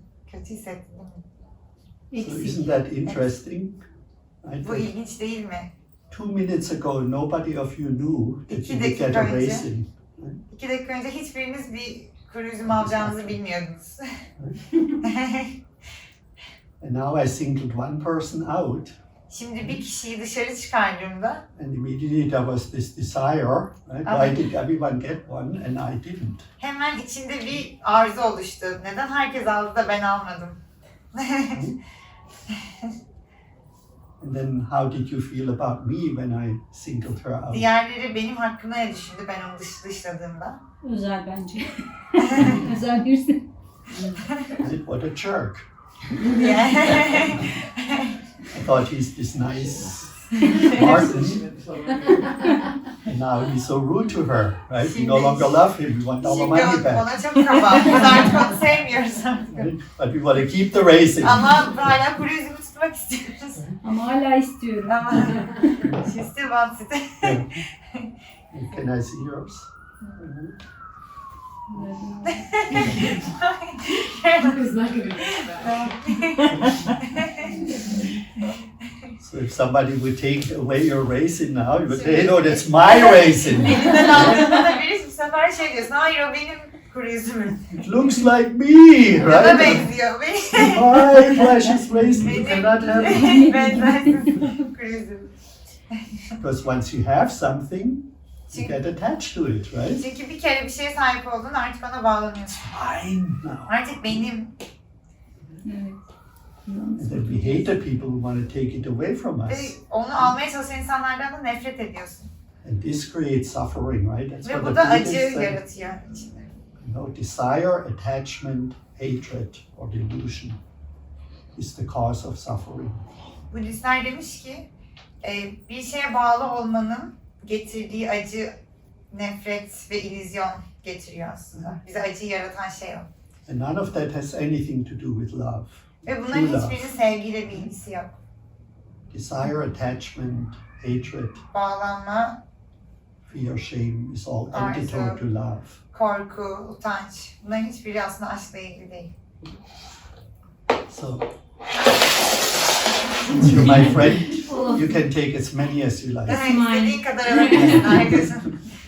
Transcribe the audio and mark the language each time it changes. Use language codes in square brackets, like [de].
[tr] Kötü hissettin değil mi? eksik. [en] isn't that interesting? Right? [tr] Bu ilginç değil mi? [en] 2 minutes ago, nobody of you knew that [tr] İki [en] you would get [tr] dakika [en] a [tr] önce. [en] raisin. [tr] 2 dakika önce hiçbiriniz bir kuru üzüm alacağınızı bilmiyordunuz. [en] And now I singled one person out, [tr] Şimdi bir kişiyi dışarı çıkardığımda [en] and immediately there was this desire, right? Okay. Why did everyone get one and I didn't? [tr] hemen içinde bir arzu oluştu. Neden herkes aldı da ben almadım? [en] And then how did you feel about me when I singled her out? [tr] Diğerleri benim hakkımda ne düşündü ben onu dışladığımda? Özel bence. Özel birisi. [en] Right? What a jerk. Yeah. I thought he's this nice Martin, and now he's so rude to her, right? We no longer love him, we want all the [tr] Şimdi [en] money back. [tr] ona çok kaba. Biz artık onu sevmiyoruz. [en] Right? But we want to keep the raisin. [tr] Ama hala kuru üzümü tutmak istiyoruz. Ama hala istiyorum. Ama [en] she still wants it. Yeah. Can I see yours? It's not gonna be bad. So if somebody would take away your raisin now, you would say, no, that's my raisin. [tr] Elinden aldığında da biri bu sefer şey diyorsun. Hayır o benim kuru üzümüm. [en] It looks like me, [tr] Bana [en] right? [tr] benziyor. [en] My precious raisin, you cannot have it. [tr] Benim benzersiz kuru üzüm. [en] Because once you have something, you get attached to it, right? [tr] Çünkü bir kere bir şeye sahip oldun artık ona bağlanıyorsun. [en] Mine now. [tr] Artık benim. Evet. [en] And then we hate the people who want to take it away from [tr] Ve [en] us. [tr] onu almaya çalışan insanlardan da nefret ediyorsun. [en] And this creates suffering, right? That's [tr] Ve [en] what [tr] bu [en] the [tr] da acı [en] Buddhists say. [tr] yaratıyor içinde. [en] You know, desire, attachment, hatred, or delusion is the cause of suffering. [tr] Budistler demiş ki bir şeye bağlı olmanın getirdiği acı, nefret ve illüzyon getiriyor aslında. Bize acıyı yaratan şey o. [en] And none of that has anything to do with love. [tr] Ve bunların [en] True love. [tr] hiçbirinin sevgiyle bir ilgisi yok. [en] Desire, attachment, hatred, [tr] Bağlanma, [en] fear, shame is all antidote [tr] Arzu. [en] to love. [tr] korku, utanç. Bunların hiçbiri aslında aşkla ilgili değil. [en] So, since you're my friend, you can take as many as you like. [tr] Evet, istediğin kadar alabilirsin herkesin.